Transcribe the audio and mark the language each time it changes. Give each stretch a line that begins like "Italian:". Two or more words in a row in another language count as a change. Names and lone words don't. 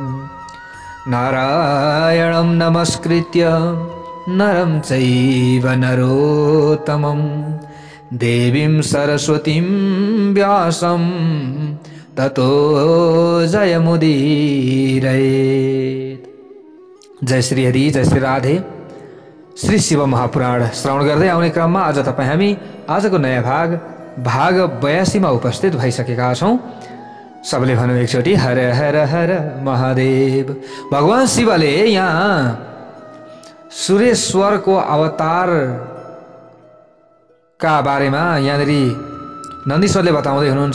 Sanskrit: नारायणं नमस्कृत्य नरं चैव नरोत्तमं देवीं सरस्वतीं व्यासं ततो जयमुदीरयेत्।
Nepali: जय श्री हरि, जय श्री राधे। श्री शिव महापुराण श्रवण गर्दै आउने क्रममा आज तपाईँ हामी आजको नयाँ भाग 82 मा उपस्थित भइसकेका छौँ। सबले भनौँ एकचोटि हर हर हर महादेव। भगवान शिवले यहाँ सुरेश्वरको अवतारका बारेमा यहाँनिर नन्दीश्वरले बताउँदै हुनुहुन्छ।